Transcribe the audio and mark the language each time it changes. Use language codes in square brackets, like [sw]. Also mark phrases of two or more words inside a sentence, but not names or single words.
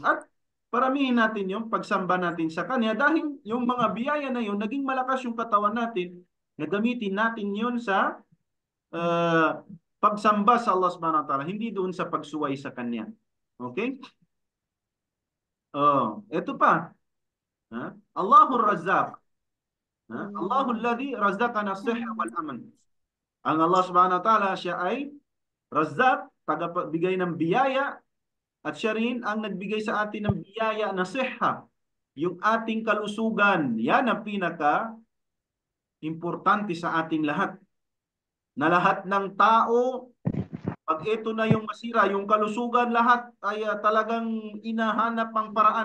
[tl] At paramihin natin yung pagsamba natin sa Kanya dahil yung mga biyaya na yun, naging malakas yung katawan natin, nagamitin natin yun sa pagsamba sa Allah [ar] سبحانه وتعالى, [tl] hindi doon sa pagsuway sa Kanya. Okay? Ito pa. [ar] الله الرزاق. الله الذي رزقنا الصحة والأمان. [tl] Ang Allah [ar] سبحانه وتعالى, [tl] siya ay Razzaq, tagabigay ng biyaya, at siya rin ang nagbigay sa atin ng biyaya na sihha, yung ating kalusugan. Yan ang pinaka-importante sa ating lahat. Na lahat ng tao, pag ito na yung masira, yung kalusugan, lahat ay talagang inahanap ang paraan.